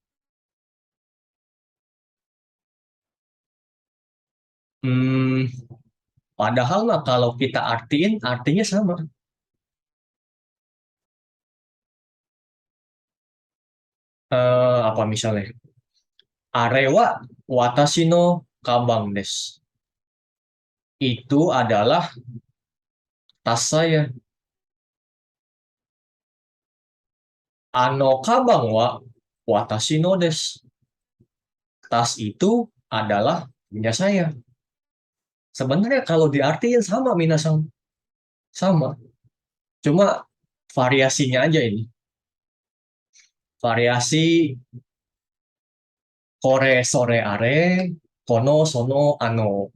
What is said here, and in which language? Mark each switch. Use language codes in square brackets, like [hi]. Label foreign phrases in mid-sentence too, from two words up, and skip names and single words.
[id] Padahal mah kalau kita artiin, artinya sama. Apa misalnya? [ja] あれは私のかばんです. [id] itu adalah tas saya. [ja] かばんは私のです. [id] Tas itu adalah punya saya. Sebenarnya kalau diartiin sama minasan. Sama. Cuma variasinya aja ini. Variasi [ja] これ それ あれ, この その あの.